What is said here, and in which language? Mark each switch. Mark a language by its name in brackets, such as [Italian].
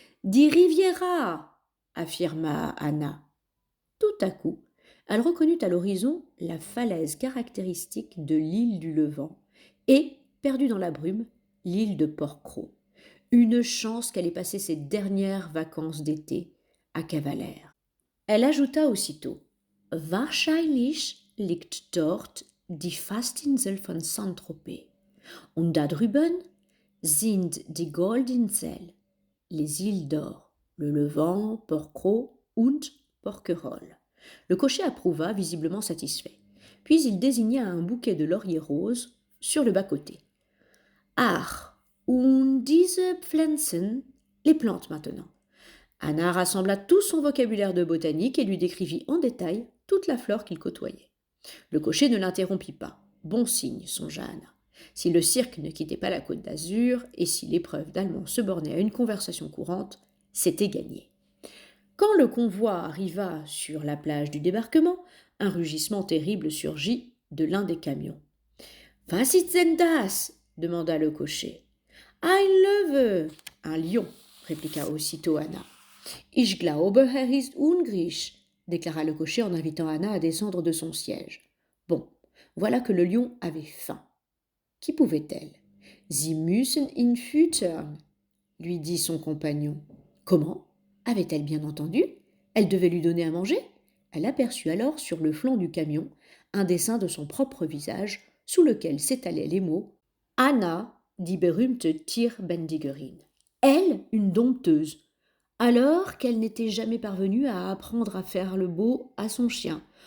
[German] Die Riviera, [French] affirma Anna. Tout à coup, elle reconnut à l'horizon la falaise caractéristique de l'île du Levant et, perdue dans la brume, l'île de Porquerolles. Une chance qu'elle ait passé ses dernières vacances d'été à Cavalère. Elle ajouta aussitôt: [German] Wahrscheinlich liegt dort die Fastinsel von Saint-Tropez. Und da drüben sind die Goldinseln, [French] les îles d'or, [German] le Levant, Porquerolles und Porquerolles. [French] Le cocher approuva, visiblement satisfait. Puis il désigna un bouquet de lauriers roses sur le bas-côté. [German] Ach, und diese Pflanzen, [French] les plantes maintenant. Anna rassembla tout son vocabulaire de botanique et lui décrivit en détail toute la flore qu'il côtoyait. Le cocher ne l'interrompit pas. Bon signe, songea Anna. Si le cirque ne quittait pas la côte d'Azur et si l'épreuve d'allemand se bornait à une conversation courante, c'était gagné. Quand le convoi arriva sur la plage du débarquement, un rugissement terrible surgit de l'un des camions. [German] Was ist denn das? [French] Demanda le cocher. [German] Ein Löwe, [French] un lion, répliqua aussitôt Anna. [German] Ich glaube, ist hungrig, [French] déclara le cocher en invitant Anna à descendre de son siège. Bon, voilà que le lion avait faim. Qui pouvait-elle? [German] Sie müssen ihn füttern, [French] lui dit son compagnon. Comment? Avait-elle bien entendu? Elle devait lui donner à manger? Elle aperçut alors sur le flanc du camion un dessin de son propre visage sous lequel s'étalaient les mots Anna, [German] die berühmte Tierbändigerin. [French] Elle, une dompteuse. Alors qu'elle n'était jamais parvenue à apprendre à faire le beau à son chien.